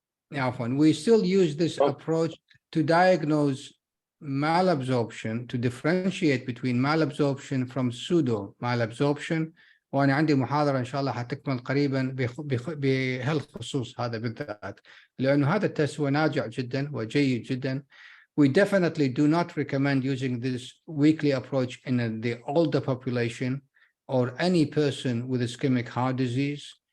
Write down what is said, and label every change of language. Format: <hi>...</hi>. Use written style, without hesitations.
<en>We still use this approach to diagnose malabsorption, to differentiate between malabsorption from pseudo malabsorption.</en> <ar>وأنا عندي محاضرة إن شاء الله حتكمل قريبا بهالخصوص هذا بالذات, لأنه هذا التست هو ناجع جدا وجيد جدا.</ar> <en>We definitely do not recommend using this weekly approach in the older population or any person with ischemic heart disease.</en>